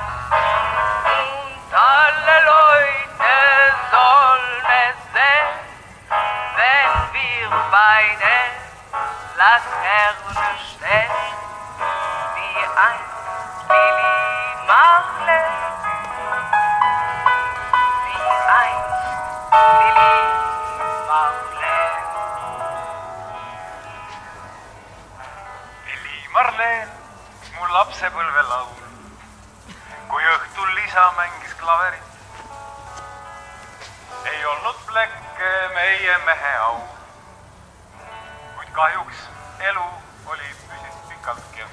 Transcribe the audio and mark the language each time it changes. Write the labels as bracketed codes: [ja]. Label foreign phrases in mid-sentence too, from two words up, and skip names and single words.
[de] Und alle Leute sollen es sehen, wenn wir beide Laternen stehen, wie einst Lili Marleen, wie einst Lili Marleen. [et] Lili Marleen, mu lapsepõlve laul, kui õhtul Liisa mängis klaverit. Ei olnud plekke meie mehe au, kuid kahjuks elu oli püsis pikalt kehv.